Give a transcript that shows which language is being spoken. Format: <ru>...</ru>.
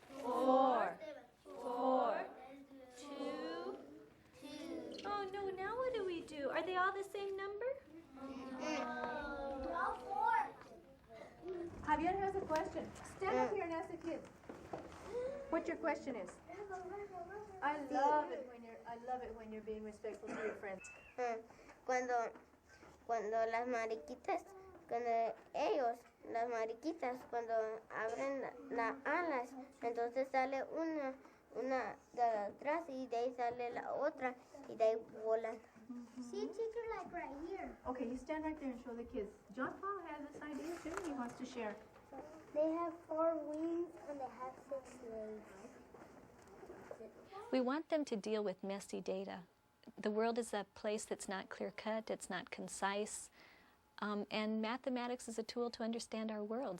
<en>4, 2. Oh no, now what do we do? Are they all the same number? Javier has a question. Stand up here and ask the kids what your question is. I love it when you're being respectful to your friends.</en> <es>Cuando las mariquitas, las mariquitas, cuando abren las alas, entonces sale una de atrás y de ahí sale la otra y de ahí volan.</es> <en>See, teacher, like right here. Okay, you stand right there and show the kids. John Paul has this idea too. He wants to share. They have 4 wings and they have 6 legs. We want them to deal with messy data. The world is a place that's not clear-cut, it's not concise, and mathematics is a tool to understand our world.</en>